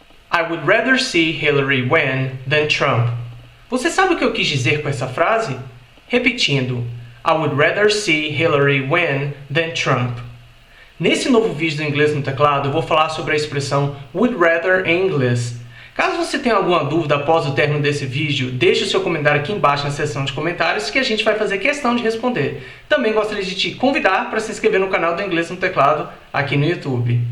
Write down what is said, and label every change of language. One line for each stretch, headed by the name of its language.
English: I would rather see Hillary win than Trump.
Portuguese: Você sabe o que eu quis dizer com essa frase? Repetindo,
English: I would rather see Hillary win than Trump.
Portuguese: Nesse novo vídeo do Inglês no Teclado, eu vou falar sobre a expressão would rather em inglês. Caso você tenha alguma dúvida após o término desse vídeo, deixe o seu comentário aqui embaixo na seção de comentários que a gente vai fazer questão de responder. Também gostaria de te convidar para se inscrever no canal do Inglês no Teclado aqui no YouTube.